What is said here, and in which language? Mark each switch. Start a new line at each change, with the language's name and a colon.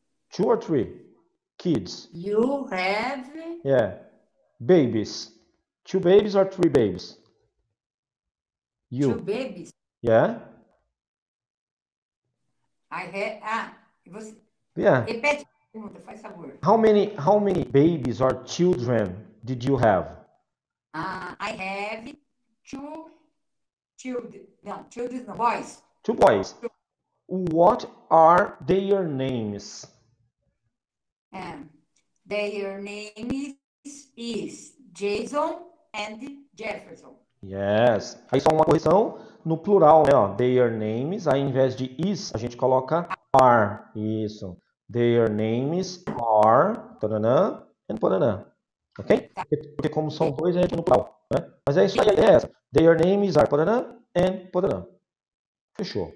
English: 2 or 3 kids? You have Yeah. Babies. 2 babies or 3 babies? You. 2 babies. Yeah? I have.
Portuguese: Você
English: Yeah.
Portuguese: repete a pergunta, faz favor.
English: How many babies or children did you have? I have 2 children. No, children, no, boys. 2 boys. What are their names? Their names is Jason and Jefferson. Yes.
Portuguese: Aí só uma correção no plural, né? Ó,
English: their names,
Portuguese: aí ao invés de is, a gente coloca are. Isso.
English: Their names are, taranã, and poranã. Ok?
Portuguese: Porque como são dois, a gente no plural, né? Mas é isso aí, é essa.
English: Their names are, poranã, and poranã.
Portuguese: Fechou.